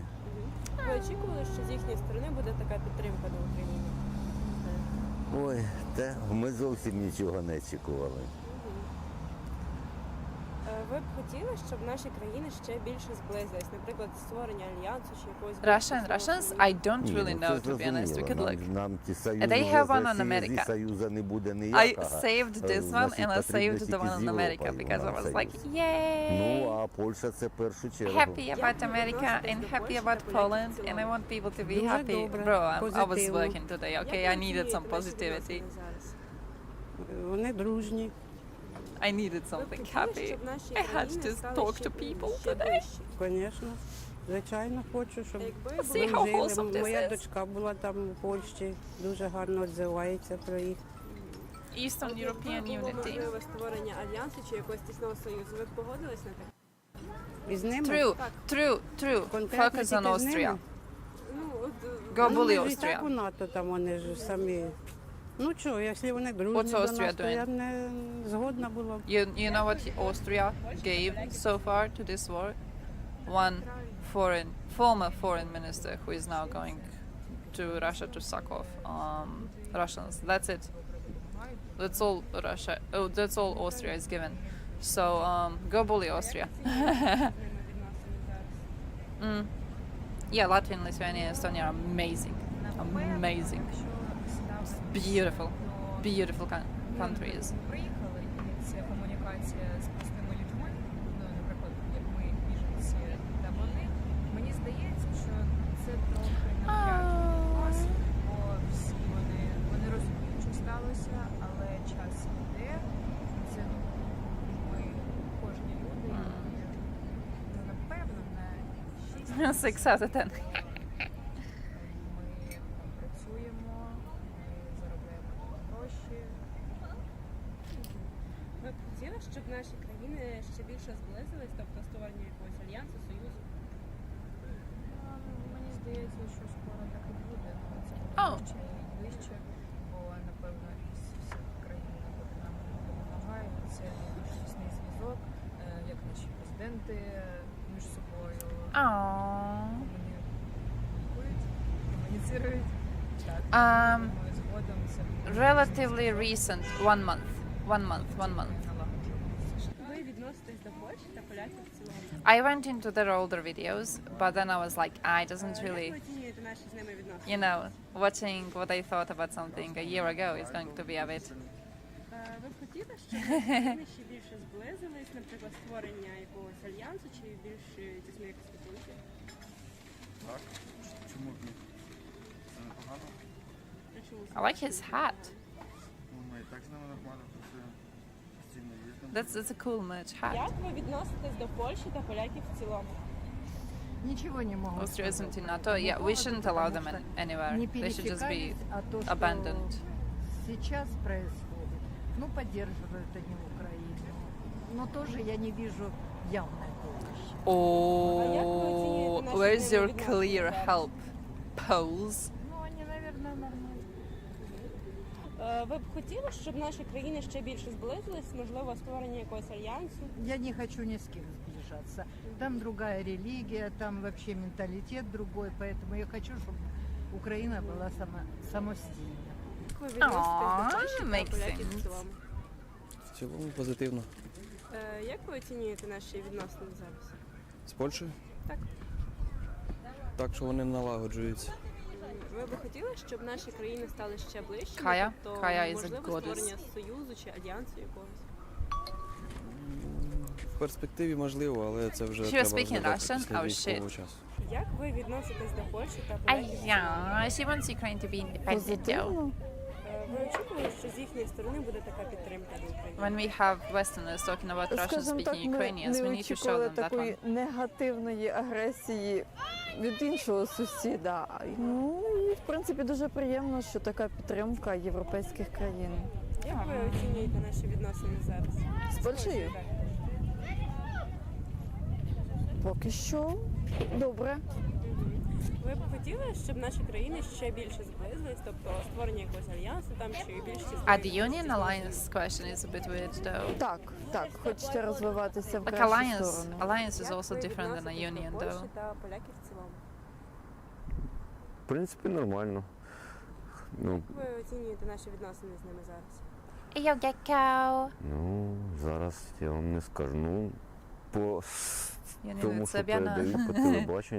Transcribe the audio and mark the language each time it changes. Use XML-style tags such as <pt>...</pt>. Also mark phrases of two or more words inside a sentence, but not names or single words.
<uk>Ви очікували, що з їхньої сторони буде така підтримка на Україні? Ой, ми зовсім нічого не очікували. Ви б хотіли, щоб наші країни ще більше зблизились, наприклад, створення альянсу чи якогось...</uk> <en>Russians, I don't really know, to be honest. We could look. They have one on America. I saved this one and I saved the one on America because I was like, yay! Happy about America and happy about Poland, and I want people to be happy. Bro, I was working today, okay? I needed some positivity.</en> <uk>Вони дружні.</uk> <en>I needed something happy. I had to talk to people today.</en> <uk>Звісно, звичайно, хочу, щоб</uk> <en>See how wholesome this</en> <uk>моя</uk> <en>is.</en> <uk>дочка була там у Польщі, дуже гарно відзивається про їх.</uk> <en>Eastern European Unity.</en> <uk>Можливе створення альянсу чи якогось тісного союзу. Ви б погодились на таке? Із ними?</uk> <en>True. Focus on Austria. Go bully Austria.</en> <uk>Так у НАТО там вони ж самі. Ну що, якщо вони дружні</uk> <en>What's</en> <uk>до</uk> <en>Austria</en> <uk>нас, то</uk> <en>doing?</en> <uk>я б не згодна була.</uk> <en>You know what Austria gave so far to this war? One former foreign minister who is now going to Russia to suck off Russians. That's it. That's all Russia. Oh, that's all Austria is given. So go bully Austria. Yeah, Latvia and Lithuania and Estonia are amazing. Amazing. Beautiful. Beautiful countries.</en> <uk>Приїхали, і ця комунікація з простими людьми, ну, наприклад, як ми біженці та вони, мені здається, що це трохи напрягає нас, бо всі вони розуміють, що сталося, але час йде, це ми кожні люди, ну, напевно, на</uk> <en>6 out of 10.</en> <uk>Ви б хотіли, щоб наші країни ще більше зблизились, тобто створення якогось альянсу, союзу? Мені здається, що скоро так і буде. Це буде ще і ближче, бо, напевно, із всіх країн, які нам допомагають, це найбільш тісний зв'язок, як наші президенти між собою комуніцирують. Так, згодом це</uk> <en>Relatively recent, 1 month. 1 month.</en> <uk>Ви відноситесь до Польщі та поляків в цілому?</uk> <en>I went into their older videos, but then I was like, it doesn't</en> <uk>Як</uk> <en>really,</en> <uk>ви оцінюєте наші з ними відносини?</uk> <en>you know, watching what I thought about something a year ago is going to be a bit.</en> <uk>Ви б хотіли, щоб наші країни ще більше зблизились, наприклад, створення якогось альянсу чи більш тісної якісь стосунки? Так, чому б ні? Це непогано.</uk> <en>I like his hat.</en> <uk>Ну, ми і так з ними нормально працюємо. Постійно їздимо.</uk> <en>That's a cool merch hat.</en> <uk>Як ви відноситесь до Польщі та поляків в цілому?</uk> <ru>Ничего не могу</ru> <en>Austria</en> <ru>сказать</ru> <en>isn't in</en> <ru>по</ru> <en>NATO.</en> <ru>этому</ru> <en>Yeah, we</en> <ru>поводу,</ru> <en>shouldn't allow them</en> <ru>потому что</ru> <en>anywhere.</en> <ru>не</ru> <en>They should just be</en> <ru>пересекались, а то, что</ru> <en>abandoned.</en> <ru>сейчас происходит, ну, поддерживают они Украину, но тоже я не вижу явной помощи.</ru> <en>Oh, where's your clear help? Poles?</en> <ru>Ну, они, наверное, нормально.</ru> <uk>Ви б хотіли, щоб наші країни ще більше зблизились, можливо, створення якогось альянсу?</uk> <ru>Я не хочу ни с кем сближаться. Там другая религия, там вообще менталитет другой, поэтому я хочу, чтобы Украина была самостійна.</ru> <uk>Як ви відноситесь до Польщі та</uk> <en>makes</en> <uk>поляків в</uk> <en>sense.</en> <uk>цілому? В цілому позитивно. Як ви оцінюєте наші відносини зараз? З Польщею? Так. Так, що вони налагоджуються. Ви б хотіли, щоб наші країни стали ще ближчими?</uk> <en>Kaya?</en> <uk>Тобто,</uk> <en>Kaya is a</en> <uk>можливо,</uk> <en>goddess.</en> <uk>створення союзу чи альянсу якогось? В перспективі можливо, але це вже</uk> <en>She was</en> <uk>треба</uk> <en>speaking</en> <uk>розглядати</uk> <en>Russian?</en> <uk>після</uk> <en>Oh,</en> <uk>військового</uk> <en>shit.</en> <uk>часу. Як ви відноситесь до Польщі та поляків? в цілому?</uk> <en>Yeah, she wants Ukraine to be independent, though.</en> <uk>Ви очікували, що з їхньої сторони буде така підтримка до України?</uk> <en>When we have Westerners talking about Russian-speaking Ukrainians, we need to show them that</en> <uk>такої</uk> <en>one.</en> <uk>негативної агресії від іншого сусіда. Ну і в принципі дуже приємно, що така підтримка європейських країн. Як ви оцінюєте наші відносини зараз? З Польщею? Так. Поки що добре. Ви б хотіли, щоб наші країни ще більше зблизились, тобто створення якогось альянсу там чи більш</uk> <en>The Union Alliance question is a bit weird, though.</en> <uk>Так, хочеться розвиватися в</uk> <en>Like</en> <uk>кращу</uk> <en>alliance</en> <uk>сторону.</uk> <en>is also different than a union,</en> <uk>Польщі</uk> <en>though.</en> <uk>та поляків в цілому? В принципі, нормально. Ну, Як ви оцінюєте наші відносини з ними зараз? Йо, гекко. ну, зараз я вам не скажу. Ну, по тому, що Собяна. передають по телебаченню,</uk>